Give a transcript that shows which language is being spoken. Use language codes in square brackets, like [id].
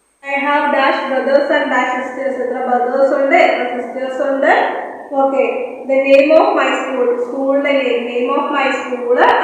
[en] I have dash brothers and dash sisters. [ml] എത്ര brothers ഉണ്ട്, എത്ര sisters ഉണ്ട്. [en] Okay, the name of my school. School name of my school.